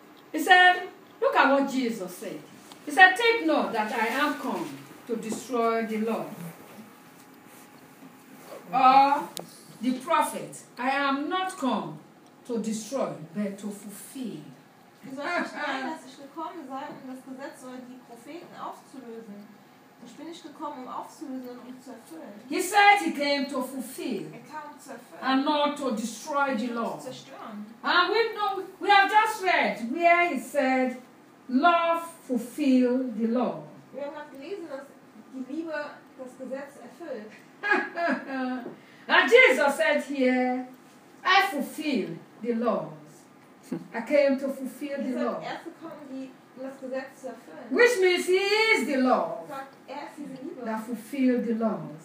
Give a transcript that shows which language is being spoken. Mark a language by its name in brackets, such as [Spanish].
[English] He said, look at what Jesus said. He said, take note that I am come to destroy the law or the prophet. I am not come to destroy, but to fulfill. [German] Ich bin nicht gekommen, um das Gesetz oder die Propheten aufzulösen. Ich bin nicht gekommen, um aufzulösen und zu erfüllen. [English] He said he came to fulfill. [German] Er kam zu erfüllen. [English] And not to destroy the law. [German] Zu zerstören. [English] And we know, we have just read where he said, love fulfill the law. [German] Wir haben gelesen, dass die Liebe das Gesetz erfüllt. [English] And Jesus said here, I fulfill the laws. I came to fulfill the law. Which means he is the law that fulfilled the law.